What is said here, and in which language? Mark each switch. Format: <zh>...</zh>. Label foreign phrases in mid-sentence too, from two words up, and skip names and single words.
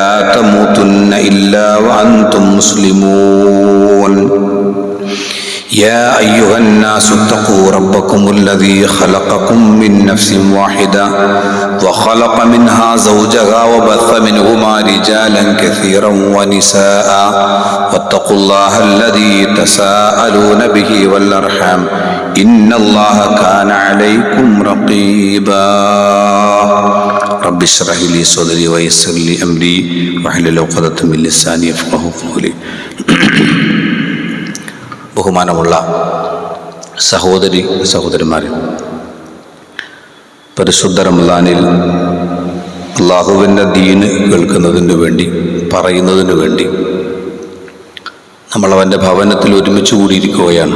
<ar>تموتن إلا وأنتم مسلمون يا أيها الناس اتقوا ربكم الذي خلقكم من نفس واحدة وخلق منها زوجها وبث منهما رجالا كثيرا ونساء واتقوا الله الذي تساءلون به والأرحام إن الله كان عليكم رقيبا رب اشرح لي صدري ويسر لي أمري واحلل عقدة من لساني يفقهوا قولي</ar> <ml>ബഹുമാനമുള്ള സഹോദരന്മാരെ, പരിശുദ്ധ റമളാനിൽ അള്ളാഹുവിൻ്റെ ദീന് കേൾക്കുന്നതിന് വേണ്ടി, പറയുന്നതിന് വേണ്ടി നമ്മളവൻ്റെ ഭവനത്തിൽ ഒരുമിച്ച് കൂടിയിരിക്കുകയാണ്.</ml>